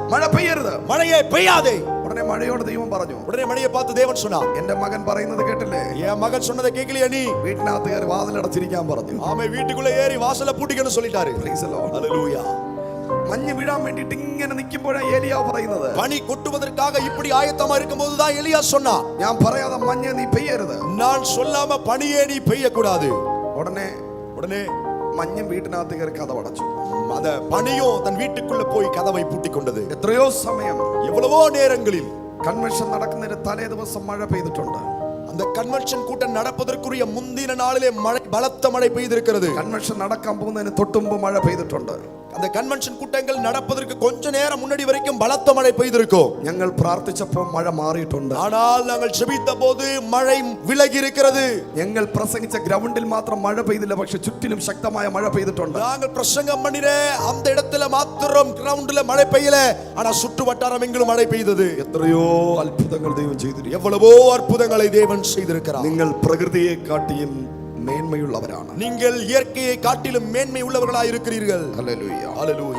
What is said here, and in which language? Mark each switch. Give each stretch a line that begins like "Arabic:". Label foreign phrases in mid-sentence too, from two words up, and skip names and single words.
Malayalam: മഴ പെയ്യരുത്,
Tamil: மழையே பெய்யாதே.
Malayalam: ഉടനെ മഴയോട് ദൈവം പറഞ്ഞു.
Tamil: உடனே மழையை பார்த்து தேவன் சொன்னார்,
Malayalam: എന്റെ മകൻ പറയുന്നത് കേട്ടില്ലേ,
Tamil: என் மகன் சொன்னதை கேட்கலையா நீ?
Malayalam: വീട്ടിനകത്ത് കയറി വാതിലടച്ചിരിക്കാൻ പറഞ്ഞു.
Tamil: ஆமை வீட்டுக்குள்ள ஏறி வாசலை பூட்டிக்கணும் சொல்லிட்டாரு.
English: Praise the Lord.
Tamil: ஹல்லேலூயா.
Malayalam: മഞ്ഞ് വീഴാൻ വേണ്ടിട്ട് ഇങ്ങനെ നിൽക്കുമ്പോഴാണ് ഏലിയാവ് പറയുന്നത്.
Tamil: பனி கொட்டுவதற்காக இப்படி ஆயத்தமா இருக்கும்போதுதான் எலியா சொன்னான்,
Malayalam: ഞാൻ പറയാതെ മഞ്ഞ് നീ പെയ്യരുത്.
Tamil: நான் சொல்லாம பனியே நீ பெய்ய கூடாது.
Malayalam: ഉടനെ മഞ്ഞും വീട്ടിനകത്ത് കയറി കതവടച്ചു.
Tamil: அந்த பனியும் தன் வீட்டுக்குள்ள போய் கதவை பூட்டி கொண்டது.
Malayalam: എത്രയോ സമയം,
Tamil: எவ்வளவோ நேரங்களில்
Malayalam: കൺവെൻഷൻ നടക്കുന്നതിന് തലേ ദിവസം മഴ പെയ്തിട്ടുണ്ട്.
Tamil: அந்த கன்வென்ஷன் கூட்டம் நடப்பதற்குரிய முந்தின நாளிலே மழை, பலத்த மழை பெய்திருக்கிறது.
Malayalam: കൺവെൻഷൻ നടക്കാൻ പോകുന്നതിന് തൊട്ടുമ്പ് മഴ പെയ്തിട്ടുണ്ട്.
Tamil: அந்த கன்வென்ஷன் கூட்டங்கள் நடப்பதற்கு கொஞ்ச நேரம் முன்னாடி வரைக்கும் பலத்த மழை பெய்திருக்கும்.
Malayalam: ഞങ്ങൾ പ്രാർത്ഥിച്ചപ്പോൾ മഴ മാറിയിട്ടുണ്ട്.
Tamil: ஆனால் நாங்கள் ஜெபித்த போது மழை விலகி இருக்கிறது.
Malayalam: ഞങ്ങൾ പ്രസംഗിച്ച ഗ്രൗണ്ടിൽ മാത്രം മഴ പെയ്തില്ല, പക്ഷെ ചുറ്റിലും ശക്തമായ മഴ പെയ്തിട്ടുണ്ട്.
Tamil: நாங்கள் பிரசங்கம் பண்ணின அந்த இடத்துல மாத்திரம் கிரவுண்ட்ல மழை பெய்யல, ஆனா சுற்று வட்டாரம் எங்கிலும் மழை பெய்தது.
Malayalam: എത്രയോ അത്ഭുതങ്ങൾ ദൈവം ചെയ്തിരിക്കുന്നു.
Tamil: எவ்வளவோ அற்புதங்களை தேவன் செய்திருக்கிறார்.
Malayalam: നിങ്ങൾ പ്രകൃതിയെ കാട്ടിയും മേന്മയുള്ളവരാണ്.
Tamil: நீங்கள் இயற்கையை காட்டிலும் மேன்மை உள்ளவர்களாய் இருக்கிறீர்கள்.
Malayalam: ഹല്ലേലൂയ.
Tamil: ஹalleluya.